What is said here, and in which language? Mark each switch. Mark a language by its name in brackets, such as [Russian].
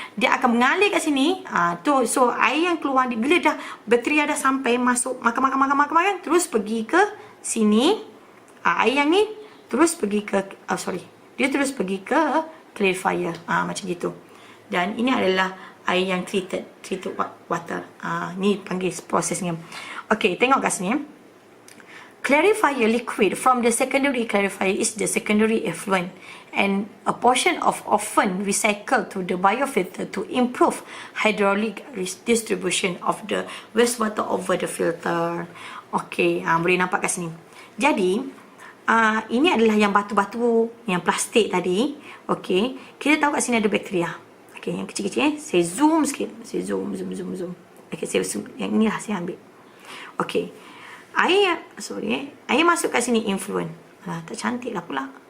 [Malay] Dia akan mengalir kat sini. So air yang keluar bila dah bakteria dah sampai masuk makan. Terus pergi ke sini. Air yang ni terus pergi ke dia terus pergi ke clarifier. Macam gitu. Dan ini adalah air yang treated water. Ni panggil prosesnya. Okey, tengok kat sini. [English] Clarifier liquid from the secondary clarifier is the secondary effluent, and a portion of often recycled to the biofilter to improve hydraulic distribution of the wastewater over the filter. [Malay] Okey, boleh nampak kat sini. Jadi, ini adalah yang batu-batu, yang plastik tadi. Okey, kita tahu kat sini ada bakteria. Okey, yang kecil-kecil. Saya zoom sikit. Saya zoom. Okey, saya zoom. Yang inilah saya ambil. Okey. Air masuk kat sini influent. Tak cantik lah pula.